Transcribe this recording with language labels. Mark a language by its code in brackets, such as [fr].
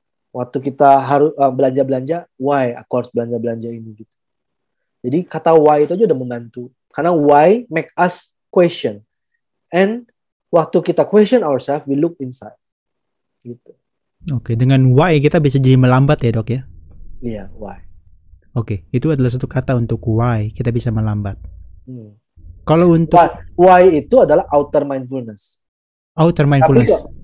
[id] Waktu kita harus belanja-belanja, why aku harus belanja-belanja ini gitu. Jadi kata why itu aja udah membantu. Karena [en] why make us question. And [id] waktu kita [en] question ourselves, we look inside. Gitu. [id] Oke, dengan why kita bisa jadi melambat ya dok ya? Iya, why. Oke, itu adalah satu kata untuk why kita bisa melambat. Kalau untuk why itu adalah outer mindfulness. [en] Outer mindfulness.